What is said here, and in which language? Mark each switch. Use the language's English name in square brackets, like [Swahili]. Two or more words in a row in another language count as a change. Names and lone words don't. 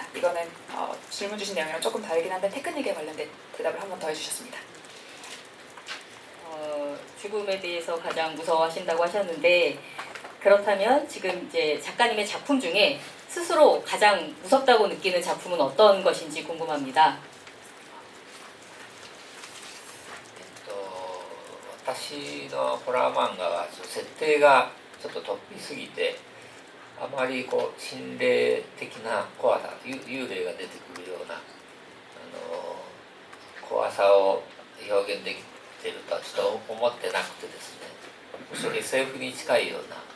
[Korean] 이거는 질문 주신 내용이랑 조금 다르긴 한데 테크닉에 관련된 대답을 한 번 더 해주셨습니다. 죽음에 대해서 가장 무서워하신다고 하셨는데 그렇다면 지금 이제 작가님의 작품 중에 스스로 가장 무섭다고 느끼는 작품은 어떤 것인지 궁금합니다. [Japanese] 私のホラー漫画は設定がちょっと突飛すぎてあまりこう心霊的な怖さ幽霊が出てくるような怖さを表現できてるとはちょっと思ってなくてですね、むしろ SF に近いような